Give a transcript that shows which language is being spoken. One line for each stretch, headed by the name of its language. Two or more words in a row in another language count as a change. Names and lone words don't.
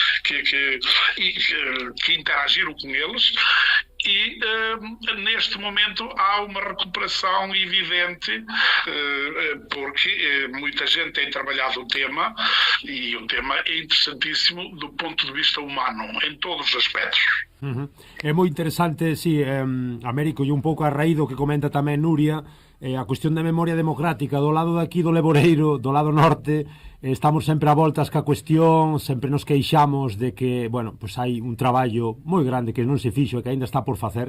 Portuguese: Que interagiram com eles, e neste momento há uma recuperação evidente, porque muita gente tem trabalhado o tema, e o tema é interessantíssimo do ponto de vista humano, em todos os aspectos.
Galician: É moi interesante, si, Américo, e un pouco a raíz do que comenta tamén Nuria, a cuestión da memoria democrática do lado daqui do Leboreiro, do lado norte, estamos sempre a voltas ca cuestión, sempre nos queixamos de que,
Spanish: bueno, pues
Galician: hai un traballo moi grande que non se fixo e que aínda está por facer.